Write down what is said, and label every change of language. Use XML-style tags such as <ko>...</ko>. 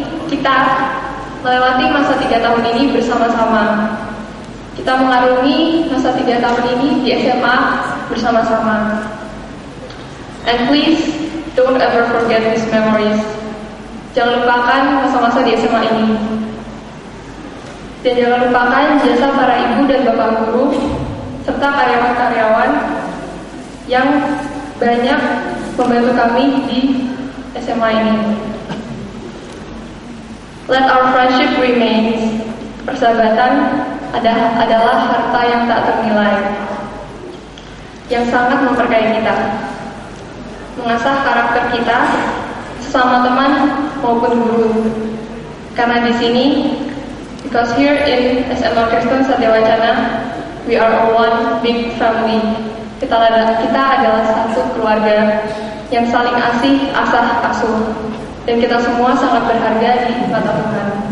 <id>Kita melewati masa 3 tahun ini bersama-sama. Kita mengarungi masa 3 tahun ini di SMA bersama-sama.</id> <en>And please, don't ever forget these memories.</en> <id>Jangan lupakan masa-masa di SMA ini. Dan jangan lupakan jasa para ibu dan bapak guru, serta karyawan-karyawan yang banyak membantu kami di SMA ini.</id> <en>Let our friendship remain.</en> <id>Persahabatan adalah harta yang tak ternilai, yang sangat memperkaya kita, mengasah karakter kita sesama teman maupun guru. Karena di sini,</id> <en>because here in SMA Kristen Satya Wacana, we are all one big family.</en> <id>Kita adalah satu keluarga yang saling asah asuh, dan kita semua sangat berharga di mata Tuhan.</id>